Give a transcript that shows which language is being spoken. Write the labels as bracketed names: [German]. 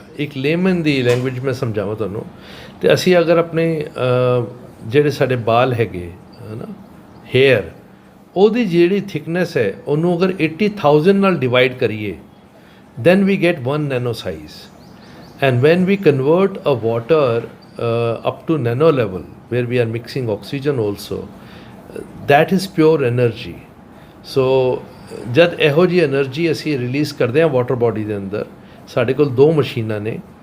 [Punjabi] ਇੱਕ ਲੇਮੈਨ ਦੀ ਲੈਂਗੁਏਜ ਮੈਂ ਸਮਝਾਵਾਂ ਤੁਹਾਨੂੰ, ਤੇ ਅਸੀਂ ਅਗਰ ਆਪਣੇ ਜਿਹੜੇ ਸਾਡੇ ਬਾਲ ਹੈਗੇ ਹੈ ਨਾ, ਹੇਅਰ, ਉਹਦੀ ਜਿਹੜੀ ਥਿਕਨੈਸ ਹੈ ਉਹਨੂੰ ਅਗਰ 80,000 ਨਾਲ ਡਿਵਾਈਡ ਕਰੀਏ [English] then we get 1 nano size. And when we convert a water up to nano level where we are mixing oxygen also, that is pure energy. [Punjabi] So ਜਦ ਇਹੋ ਜਿਹੀ ਐਨਰਜੀ ਅਸੀਂ ਰਿਲੀਜ਼ ਕਰਦੇ ਹਾਂ ਵਾਟਰ ਬੋਡੀ ਦੇ ਅੰਦਰ, ਸਾਡੇ ਕੋਲ 2 ਮਸ਼ੀਨਾਂ ਨੇ।